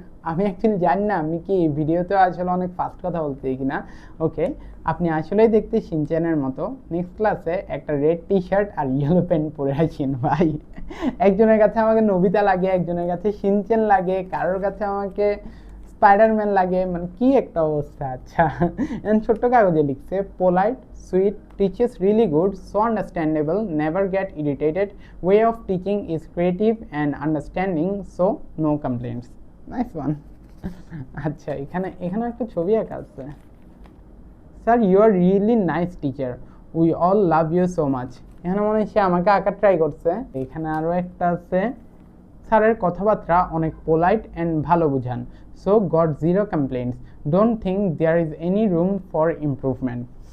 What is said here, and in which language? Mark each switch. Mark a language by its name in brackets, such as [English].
[Bangla] আমি অ্যাকচুয়ালি জানি না আমি কি ভিডিওতে আসলে অনেক ফাস্ট কথা বলতে কিনা। ওকে, আপনি আসলেই দেখতে শিনচ্যানের মতো। নেক্সট ক্লাসে একটা রেড টি শার্ট আর ইয়েলো প্যান্ট পরে আছেন ভাই। একজনের কাছে আমাকে নবিতা লাগে, একজনের কাছে শিনচ্যান লাগে, কারোর কাছে আমাকে স্পাইডারম্যান লাগে, মানে কি একটা অবস্থা। আচ্ছা, ছোট্ট কাগজে লিখছে [English] Polite, sweet, teaches really good, so understandable, never get irritated, way of teaching is creative and understanding, so no complaints. Nice one. [Bangla] আচ্ছা, এখানে একটা ছবি আঁকা আছে। [English] Sir, you are really nice teacher, we all love you so much. [Bangla] এখানে মনে হয় সে আমাকে আঁকা ট্রাই করছে। এখানে আরো একটা আছে, স্যারের কথাবার্তা অনেক পোলাইট অ্যান্ড ভালো বুঝান, [English] So got zero complaints, don't think there is any room for improvement.